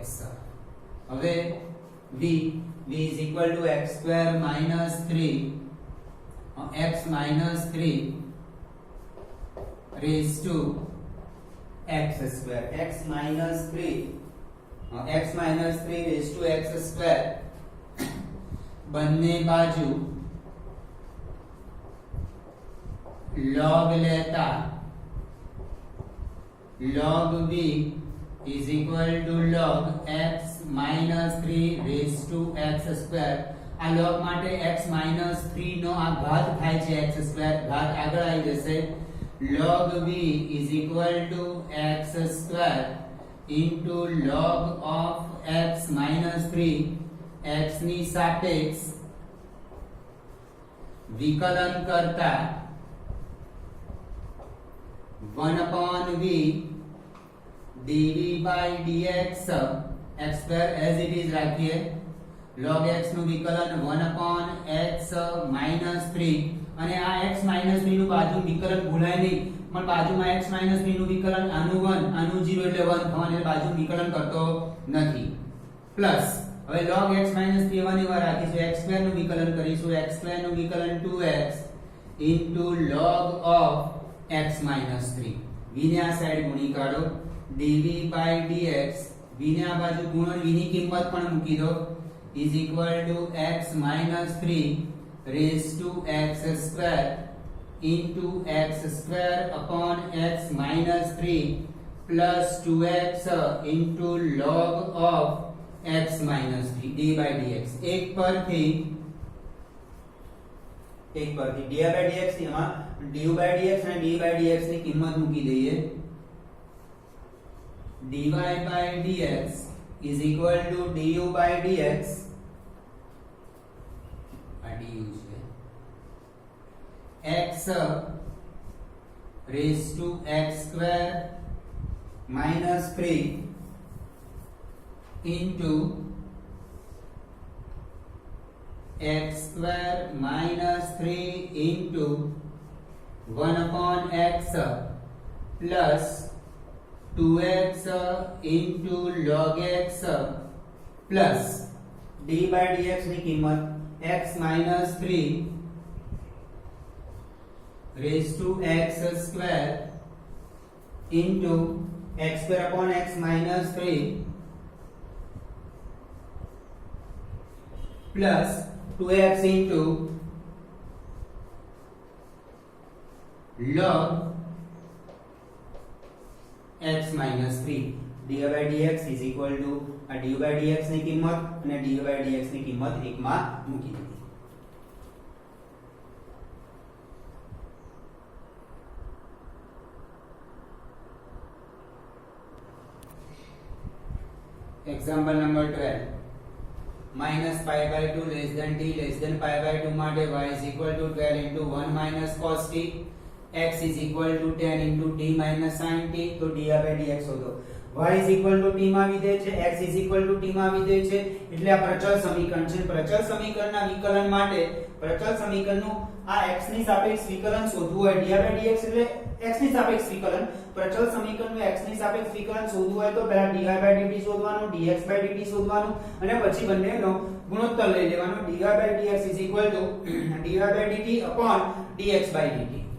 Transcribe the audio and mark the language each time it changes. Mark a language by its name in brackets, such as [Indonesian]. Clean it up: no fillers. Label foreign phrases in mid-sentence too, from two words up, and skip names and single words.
[English] હવે v is equal to x square minus 3 x minus 3 raised to x square x minus 3 raised to x square [Gujarati] બંને બાજુ [English] log લેતા log v is equal to log x minus 3 raised to x square. આ log માટે x minus 3 [Gujarati] નો આ ઘાત થાય છે [English] x square [Gujarati] ઘાત આગળ આવી જશે [English] log v is equal to x square into log of x minus 3 x [Gujarati] ની સાપેક્ષ વિકલન કરતા [English] 1 upon v dv by dx x square as it is [Gujarati] રાખીએ log x નું વિકલન [English] 1 upon x minus 3 [Gujarati] અને આ x minus 3 નું બાજુ વિકલન ભૂલાય નહીં પણ બાજુમાં x minus 3 નું વિકલન આનું 1 આનું 0 એટલે 1 થવાનું એટલે બાજુ વિકલન કરતો નથી પ્લસ હવે log x minus 3 1 એવા રાખીશું x square નું વિકલન કરીશું x square નું વિકલન [English] 2x into log of x minus 3 v [Gujarati] ને આ સાઈડ ગુણી કાઢો [English] dv by dx v [Gujarati] ને આ બાજુ ગુણન [English] v [Gujarati] ની કિંમત પણ મૂકી દો [English] is equal to x minus 3 raised to x square into x square upon x minus 3 plus 2x into log of x minus 3 d by dx [Gujarati] એક પરથી [English] dy by dx એમાં du by dx અને d by dx [Gujarati] ની કિંમત મૂકી દઈએ [English] dy by dx is equal to du by dx આ du છે x raised to x square minus 3 into x square minus 3 into 1 upon x plus 2x into log x plus d by dx ની કિંમત x minus 3 raised to x square into x square upon x minus 3 plus 2x into log x minus 3 dy by dx is equal to આ dy by dx [Gujarati] ની કિંમત અને [English] dy by dx [Gujarati] ની કિંમત એકમાં મૂકી દીધી [English] example number 12 minus pi by 2 less than t less than pi by 2 માટે y is equal to 12 into 1 minus cos t x is equal to 10 into t minus sin t તો dy by [Gujarati] dx શોધો y is equal to t માં વિધેય છે x is equal to t માં વિધેય છે એટલે આ પ્રચલ સમીકરણ છે પ્રચલ સમીકરણના વિકલન માટે પ્રચલ સમીકરણનું આ x ની સાપેક્ષ વિકલન શોધવું હોય [English] dy by dx [Gujarati] એટલે x ની સાપેક્ષ વિકલન પ્રચલ સમીકરણનું x ની સાપેક્ષ વિકલન શોધવું હોય તો પહેલા [English] dy by dt [Gujarati] શોધવાનું [English] dx by dt [Gujarati] શોધવાનું અને પછી બંનેનો ગુણોત્તર લઈ લેવાનો [English] dy by dx is equal to dy by dt [Gujarati] upon dx by dt